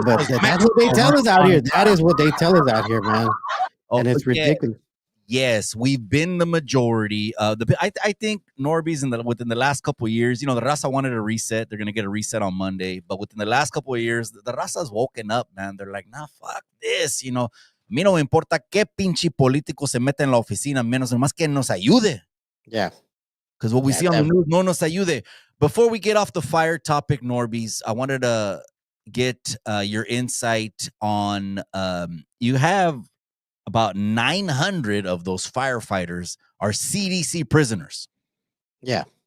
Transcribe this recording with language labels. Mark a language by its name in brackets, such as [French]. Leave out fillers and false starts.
[English] But that's what they tell us out here. That is what they tell us out here, man. And it's ridiculous. Yes, we've been the majority. I think Norbeez within the last couple of years, you know, the raza wanted a reset. They're gonna get a reset on Monday, but within the last couple of years, the raza's woken up, man. They're like, nah, fuck this, you know. [Spanish] A mí no me importa qué pinche político se meta en la oficina, menos nomás que nos ayude. Yeah. [English] Because what we see on the news, [Spanish] no nos ayude. [English] Before we get off the fire topic, Norbeez, I wanted to get your insight on. You have about 900 of those firefighters are CDC prisoners. Yeah.